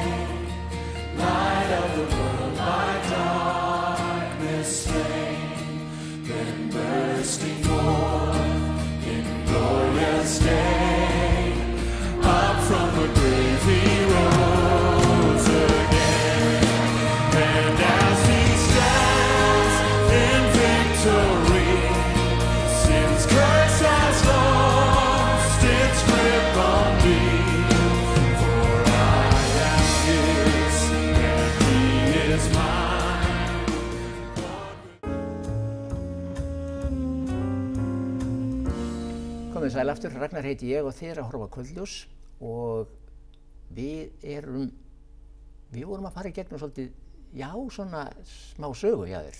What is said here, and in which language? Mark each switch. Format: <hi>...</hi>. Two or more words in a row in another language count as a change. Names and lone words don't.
<en>light of the world, my darkness slain, then bursting forth in glorious day, up from the grave he rose again, and as he stands in victory, sin's curse has lost its grip on me. For I am his and he is mine.</en> <is>Komið sæl aftur, Ragnar heiti ég og þið að horfa á Kvöldljós og við vorum að fara í gegnum svolítið, já, svona smá sögu hjá þér.</is>